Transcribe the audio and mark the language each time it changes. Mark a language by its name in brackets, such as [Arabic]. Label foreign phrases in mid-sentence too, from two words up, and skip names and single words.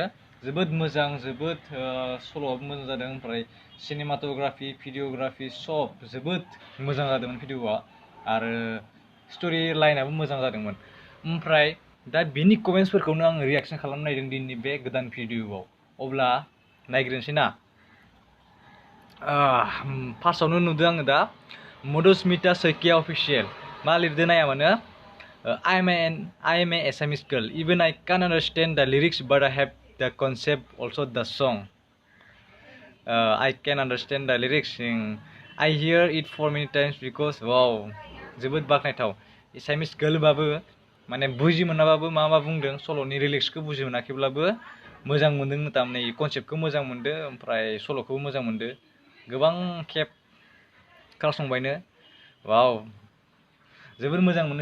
[Bodo] जोबोद मोजां, जोबोद सल'आबो मोजां जादों, ओमफ्राय [English] cinematography videography [Bodo] सब जोबोद मोजां जादोंमोन भिडिअआ, आरो स्ट'रि लाइनाबो मोजां जादोंमोन। ओमफ्राय दा बिनि कमेन्ट्सफोरखौनो आं रिएक्शन खालामनो नागिरदों दिनैनि बे गोदान भिडिअआव। अब्ला नायग्रोनोसै ना। फार्स्टआवनो नुदों आङो दा मधुस्मिता सैकिया अफिसियेल। मा लिरदों नाया मानो, [English] I am an Assamese girl. Even I can't understand the lyrics, but I have the concept, also the song. I can understand the lyrics. I hear it for many times because wow, [Bodo] जोबोद बाखनायथाव। [English] Assamese girl [Bodo] बाबो माने बुजि मोनाबाबो मा बुंदों, सल'नि लिरिक्सखौ बुजि मोनाखैब्लाबो मोजां मोनदों, तारमाने कनसेप्टखौ मोजां मोनदों, ओमफ्राय सल'खौबो मोजां मोनदों। गोबां खेब खोनासंबायनो, वाव, जोबोर मोजां मोनो।